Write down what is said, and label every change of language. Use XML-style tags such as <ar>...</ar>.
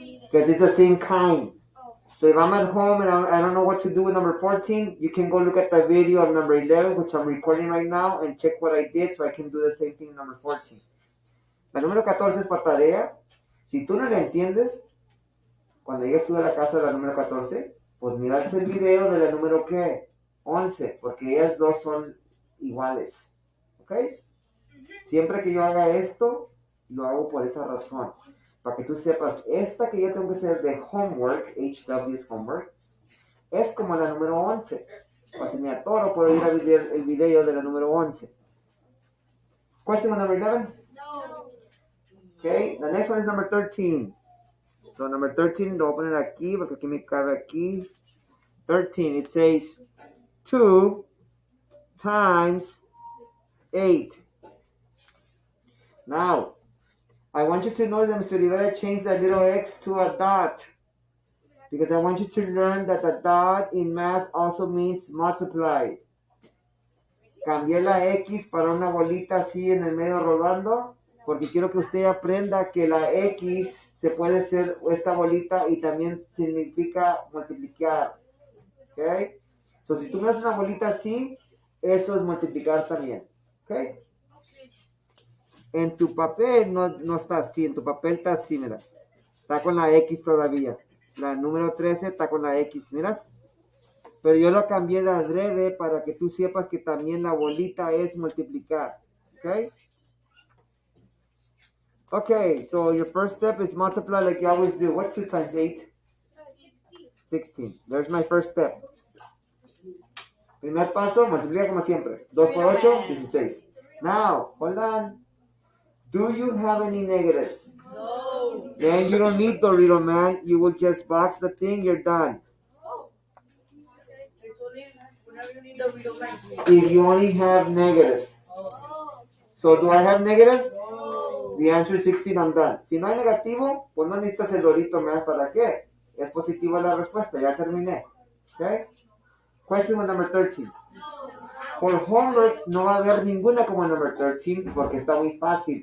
<en>Because it's the same kind. So if I'm at home and I don't know what to do with number 14, you can go look at the video of number 11, which I'm recording right now, and check what I did so I can do the same thing in number 14.</en> <es>La número 14 es para tarea. Si tú no la entiendes, cuando llegues tú a la casa de la número 14, pues mirarse el video de la número ¿qué? 11, porque ellas dos son iguales. ¿Ok? Siempre que yo haga esto, lo hago por esa razón. Para que tú sepas, esta que yo tengo que hacer de homework, HW es homework, es como la número 11. O si me atoro, puedo ir a ver el video de la número 11.</es> <en>Question number 11? No. Okay, the next one is number 13. So number 13,</en> <es>lo voy a poner aquí, porque aquí me cabe aquí.</es> <en>13, it says 2 times 8. Now, I want you to know that Mr. Rivera changed that little x to a dot. Because I want you to learn that the dot in math also means multiply.</en> <es>Cambié la X para una bolita así en el medio rodando, porque quiero que usted aprenda que la X se puede hacer esta bolita y también significa multiplicar. ¿Ok? So, si tú me haces una bolita así, eso es multiplicar también. ¿Ok? En tu papel no está así, en tu papel está así, mira. Está con la X todavía. La número 13 está con la X, miras. Pero yo lo cambié de adrede para que tú sepas que también la bolita es multiplicar.</es> <en>Okay? Okay, so your first step is multiply like you always do. What's 2 times 8? 16. There's my first step.</en> <es>Primer paso, multiplica como siempre. 2 por 8, 16.</es> <en>Now, hold on. Do you have any negatives? No. Then you don't need Dorito Man. You will just box the thing, you're done. If you only have negatives. So do I have negatives? The answer is 16, I'm done.</en> <es>Si no hay negativo, pues no necesitas el Dorito Man. ¿Para qué? Es positiva la respuesta, ya terminé.</es> <en>Okay? Question number 13.</en> <es>Por homework no va a haber ninguna como</es> <en>number 13</en> <es>porque está muy fácil.</es>